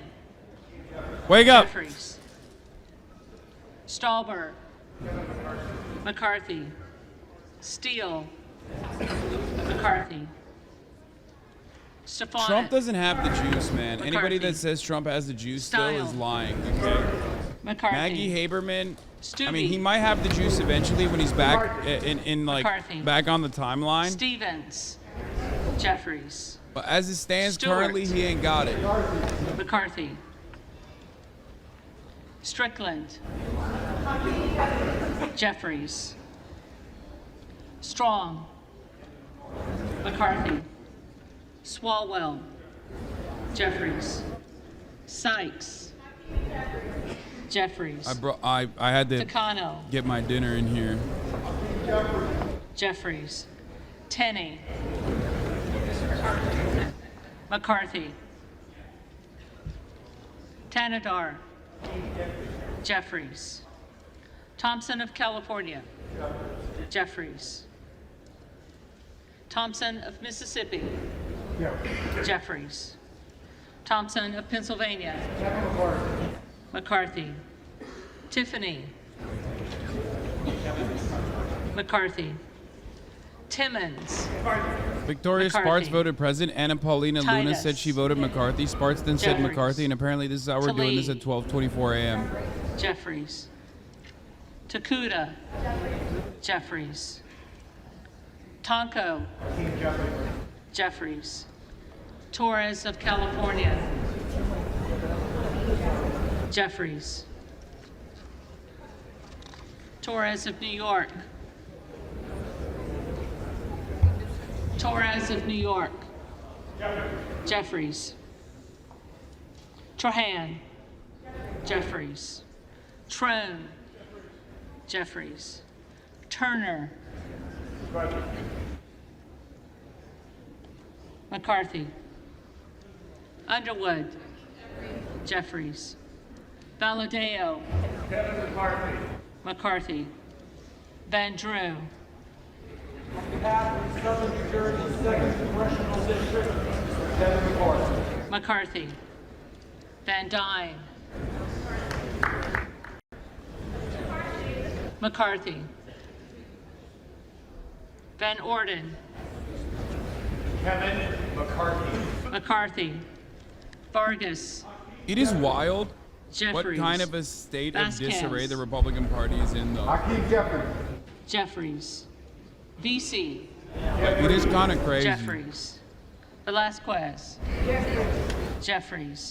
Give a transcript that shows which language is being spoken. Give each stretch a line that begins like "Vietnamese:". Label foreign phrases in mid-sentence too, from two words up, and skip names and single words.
English: Wake up. Jeffries. Stallberg. McCarthy. Steele. McCarthy. Stefanik. Trump doesn't have the juice, man. McCarthy. Anybody that says Trump has the juice still is Style. lying. Okay. McCarthy. Maggie Haberman. I mean, Stubbe. he might have the juice eventually when he's back in like McCarthy. back on the timeline. Stevens. Jeffries. But as it stands Stewart. currently, he ain't got it. McCarthy. Strickland. Jeffries. Strong. McCarthy. Swalwell. Jeffries. Sykes. Jeffries. I had to Takano. get my dinner in here. Jeffries. Tenney. McCarthy. Tanadar. Jeffries. Thompson of California. Jeffries. Thompson of Mississippi. Jeffries. Thompson of Pennsylvania. McCarthy. Tiffany. McCarthy. Timmons. Victoria McCarthy. Spartz voted president. Anna Paulina Luna Titus. said she voted McCarthy. Spartz then said Jeffries. McCarthy, and apparently this is how we're doing this at 12:24 a.m. Jeffries. Takuda. Jeffries. Tonko. Jeffries. Torres of California. Jeffries. Torres of New York. Torres of New York. Jeffries. Trahan. Jeffries. Trone. Jeffries. Turner. McCarthy. Underwood. Jeffries. Valadeo. McCarthy. Van Drew. On behalf of the Southern New Jersey 2nd Congressional District, Kevin McCarthy. McCarthy. Van Dyne. McCarthy. Van Orden. Kevin McCarthy. McCarthy. Vargas. It is wild what Jeffries. kind of a state Vasquez. of disarray the Republican Party is in, though. Jeffries. VC. It is kind of crazy. Jeffries. Velasquez. Jeffries.